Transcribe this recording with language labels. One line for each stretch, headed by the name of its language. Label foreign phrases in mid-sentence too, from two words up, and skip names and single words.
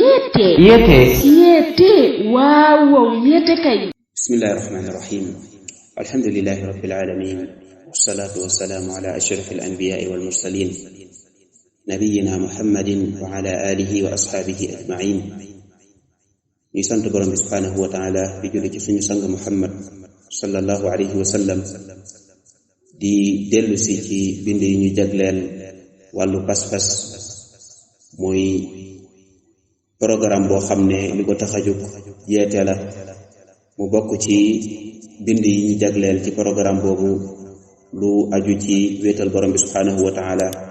Wolof: yete waaw yete kay.
Arabic: بسم الله الرحمن الرحيم الحمد لله رب العالمين والصلاة والسلام على أشرف الأنبياء والمرسلين نبينا محمد وعلى آله وأصحابه أجمعين.
Wolof: ñu sant borom bi
Arabic: سبحانه وتعالى
Wolof: di julli ci suñu sang muhammad
Arabic: صلى الله عليه وسلم
Wolof: di dellu si ci bind yi ñu jagleel wàllu pas-pas muy programme boo xam ne li ko tax a jóg yeete la mu bokk ci bind yi ñu jagleel ci programme boobu lu aju ci wéetal borom bi
Arabic: سبحانه وتعالى.